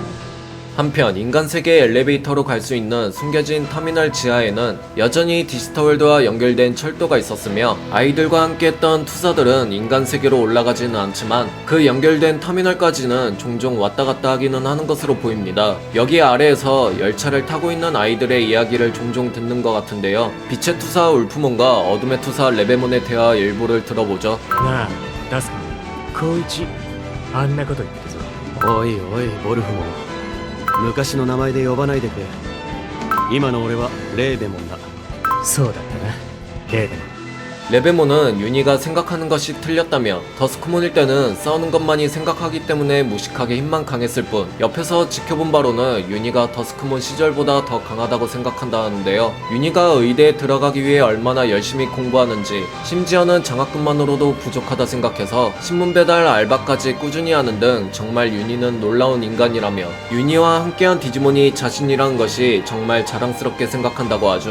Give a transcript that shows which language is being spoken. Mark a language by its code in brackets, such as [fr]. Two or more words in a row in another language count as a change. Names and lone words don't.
[ko] 한편 인간 세계의 엘리베이터로 갈 수 있는 숨겨진 터미널 지하에는 여전히 디지털월드와 연결된 철도가 있었으며 아이들과 함께 했던 투사들은 인간 세계로 올라가지는 않지만 그 연결된 터미널까지는 종종 왔다 갔다 하기는 하는 것으로 보입니다. 여기 아래에서 열차를 타고 있는 아이들의 이야기를 종종 듣는 것 같은데요. 빛의 투사 울프몬과 어둠의 투사 레베몬의 대화 일부를 들어보죠. [ja] なあ、ダスコウイチ、あんなこと言ってるぞ。おいおいボルフモン、昔の名前で呼ばないでくれ。今の俺はレーベモンだ。そうだったな、レーベモン。 [ko] 레베몬은 윤희가 생각하는 것이 틀렸다며 더스크몬일 때는 싸우는 것만이 생각하기 때문에 무식하게 힘만 강했을 뿐 옆에서 지켜본 바로는 윤희가 더스크몬 시절보다 더 강하다고 생각한다는데요. 윤희가 의대에 들어가기 위해 얼마나 열심히 공부하는지, 심지어는 장학금만으로도 부족하다 생각해서 신문 배달 알바까지 꾸준히 하는 등 정말 윤희는 놀라운 인간이라며 윤희와 함께한 디지몬이 자신이라는 것이 정말 자랑스럽게 생각한다고 하죠.